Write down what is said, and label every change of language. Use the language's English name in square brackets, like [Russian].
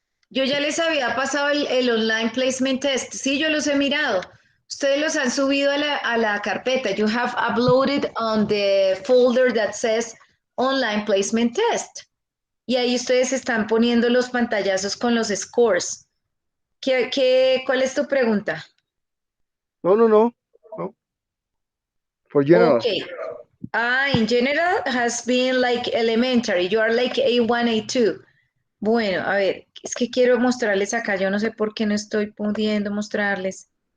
[Spanish] Yo ya les había pasado el online placement test. Sí, yo los he mirado. Ustedes los han subido a la carpeta. [English] You have uploaded on the folder that says online placement test. [Spanish] Y ahí ustedes están poniendo los pantallazos con los scores. ¿Cuál es tu pregunta? [English] No. For general. Okay. In general has been like elementary. You are like A1, A2. [Spanish] Bueno, a ver, es que quiero mostrarles acá. Yo no sé por qué no estoy pudiendo mostrarles.